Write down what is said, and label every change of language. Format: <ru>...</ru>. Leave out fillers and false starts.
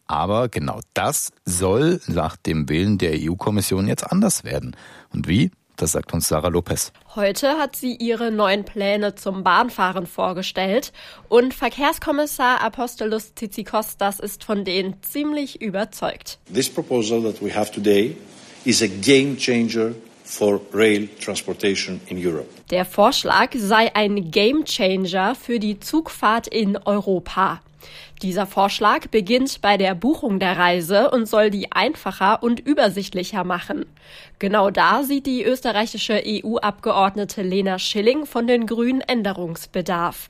<de>Aber genau das soll nach dem Willen der EU-Kommission jetzt anders werden. Und wie? Das sagt uns Sarah Lopez. Heute hat sie ihre neuen Pläne zum Bahnfahren vorgestellt. Und Verkehrskommissar Apostolos Tsitsikos, das ist von denen ziemlich überzeugt.</de> <en>This proposal that we have today is a game changer for rail transportation in Europe.</en> <de>Der Vorschlag sei ein Game Changer für die Zugfahrt in Europa. Dieser Vorschlag beginnt bei der Buchung der Reise und soll die einfacher und übersichtlicher machen. Genau da sieht die österreichische EU-Abgeordnete Lena Schilling von den Grünen Änderungsbedarf.</de>